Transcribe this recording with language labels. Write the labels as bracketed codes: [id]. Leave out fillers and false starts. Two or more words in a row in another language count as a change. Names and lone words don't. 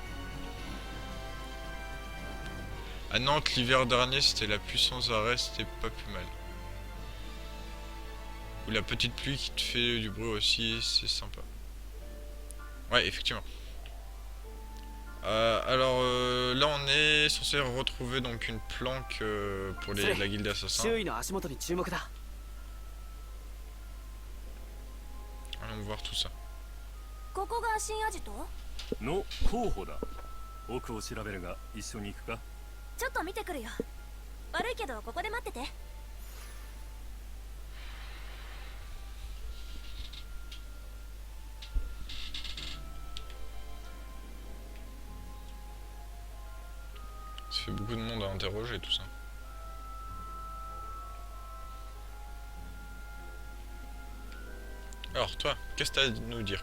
[fr] À Nantes, l'hiver dernier, c'était la puissance d'arrêt, c'était pas plus mal. Ou la petite pluie qui te fait du bruit aussi, c'est sympa. Ouais, effectivement. Alors là, on est censé retrouver donc une planque pour la guilde d'assassins. [ja] 周囲の足元に注目だ [fr] Allons voir tout ça. [ja] ここが新アジトの候補だ。奥を調べるが一緒に行くか。ちょっと見てくるよ悪いけどここで待ってて [fr] Ça fait beaucoup de monde à interroger tout ça. Alors toi, qu'est-ce que t'as à nous dire?